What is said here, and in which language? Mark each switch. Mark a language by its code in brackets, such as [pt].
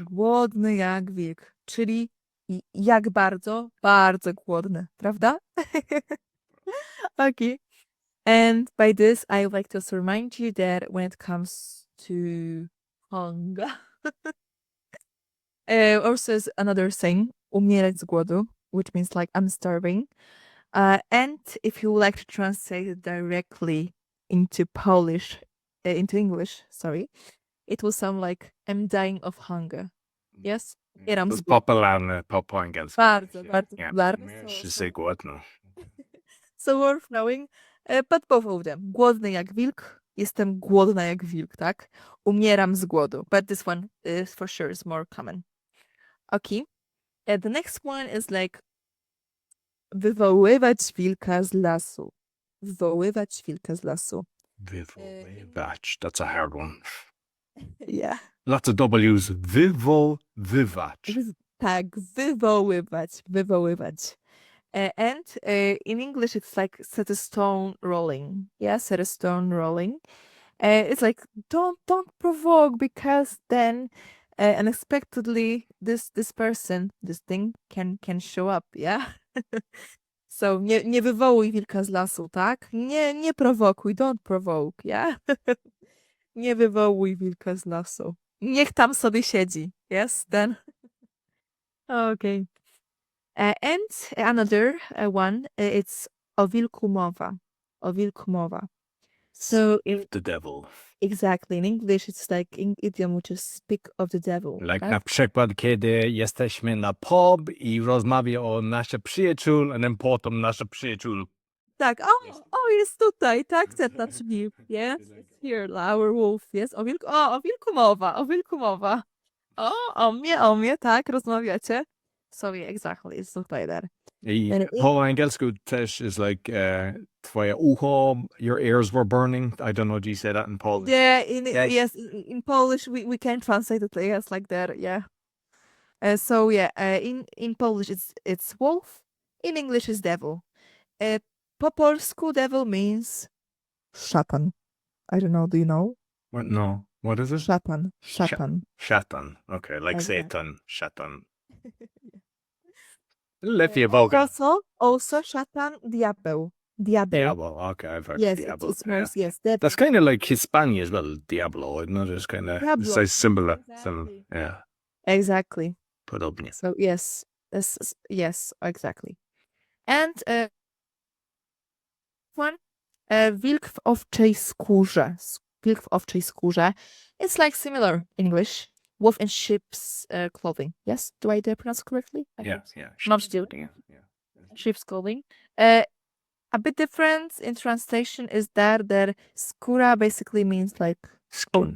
[pl] Głodny jak wilk, czyli jak bardzo, bardzo głodny, prawda? [en] Okay. And by this, I would like to remind you that when it comes to hunger, also is another saying, [pl] umierać z głodu, [en] which means like I'm starving. And if you would like to translate it directly into English, it will sound like I'm dying of hunger. Yes? [pl] To jest popularne po angielsku. Bardzo popularne. Wszyscy głodno. [en] So worth knowing. But both of them. [pl] Głodny jak wilk. Jestem głodna jak wilk, tak? Umieram z głodu. [en] But this one is for sure is more common. Okay. The next one is like [pl] wywoływać wilka z lasu. Wywoływać wilka z lasu. [en] Wywoływać. That's a hard one. Yeah. Lots of W's. Wywoływać. [pl] Tak, wywoływać. [en] And in English, it's like set a stone rolling. Yeah, set a stone rolling. It's like don't provoke, because then unexpectedly this person, this thing can show up. Yeah. [pl] So nie wywołuj wilka z lasu, tak? Nie prowokuj, [en] don't provoke. Yeah. [pl] Nie wywołuj wilka z lasu. Niech tam sobie siedzi. [en] Yes, then. Okay. And another one, it's [pl] o wilku mowa. O wilku mowa. So [en] the devil. Exactly. In English, it's like in idiom, which is speak of the devil. Like [pl] tak? na przykład, kiedy jesteśmy na pub i rozmawia o naszych przyjaciół, a potem nasz przyjaciół. Tak, jest tutaj, tak? Ten nasz wilk, [en] yes? It's here, our wolf, yes? [pl] O wilku mowa. O mnie, tak? Rozmawiacie? [en] So yeah, exactly, it's like that. [pl] I po angielsku też [en] is like [pl] twoje ucho, [en] your ears were burning. I don't know, do you say that in Polish? Yeah, yes, in Polish we can translate it yes, like that, yeah. So yeah, in Polish it's wolf, in English it's devil. [pl] Po polsku [en] devil means szatan. I don't know, do you know? What? No. What is it? [pl] Szatan. [en] Szatan. Okay, like Satan. Szatan. [pl] Lepiej also szatan, diabeł. [en] Diablo. Okay, I've heard Diablo. Yes, that's kind of like Hispania as well. Diablo, isn't it? It's kind of similar. Exactly. Yeah. Exactly. [pl] Podobnie. [en] So yes, exactly. And one, [pl] wilk w owczej skórze. Wilk w owczej skórze. [en] It's like similar in English. Wolf in sheep's clothing. Yes, do I pronounce correctly? Yeah. Not still. Yeah. Sheep's clothing. A bit different in translation is that skóra basically means like skin.